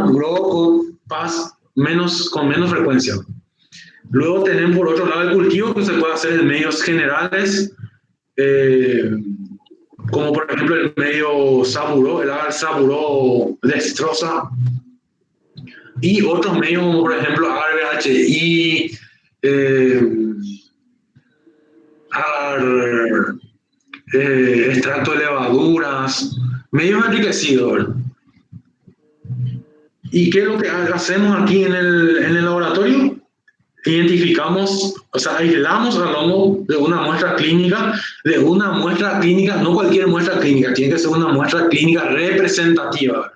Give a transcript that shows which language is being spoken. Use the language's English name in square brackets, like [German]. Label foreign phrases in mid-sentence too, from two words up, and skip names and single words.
[Spanish] Grocott, PAS, con menos frecuencia. Luego tenemos por otro lado el cultivo que se puede hacer en medios generales, como por ejemplo el medio Saburó, el agar Saburó destroza, y otros medios como por ejemplo agar BHI, agar extracto de levaduras, medios enriquecidos, ¿verdad? ¿Y qué es lo que hacemos aquí en el laboratorio? Identificamos, o sea, aislamos al hongo de una muestra clínica, no cualquier muestra clínica, tiene que ser una muestra clínica representativa, ¿verdad?